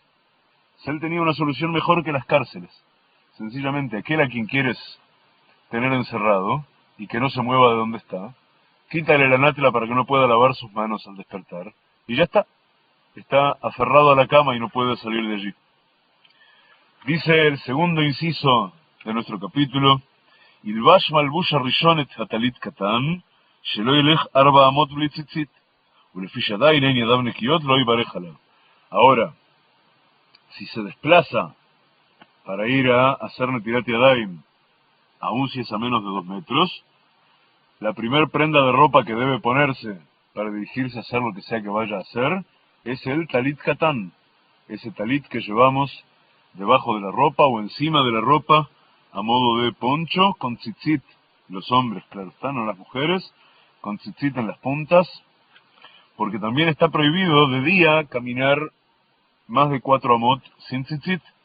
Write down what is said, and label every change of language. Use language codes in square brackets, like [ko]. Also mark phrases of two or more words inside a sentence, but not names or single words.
[es] Si él tenía una solución mejor que las cárceles, sencillamente aquel a quien quieres tener encerrado, y que no se mueva de donde está, quítale la natla para que no pueda lavar sus manos al despertar, y ya está aferrado a la cama y no puede salir de allí. Dice el segundo inciso de nuestro capítulo, [he] ילבש מלבוש הראשון את הטלית קטן שלא ילך 4 אמות בלי ציצית ולפי שעדיין אין ידיו נקיות לא יברך עליו. [es] Ahora, si se desplaza para ir a hacer [he] נטילת ידיים, [es] aun si es a menos de 2 metros, la primer prenda de ropa que debe ponerse para dirigirse a hacer lo que sea que vaya a hacer es el [he] טלית קטן, [es] ese talit que llevamos debajo de la ropa o encima de la ropa a modo de poncho con tzitzit, los hombres, claro está, no las mujeres, con tzitzit en las puntas, porque también está prohibido de día caminar más de 4 amot sin tzitzit.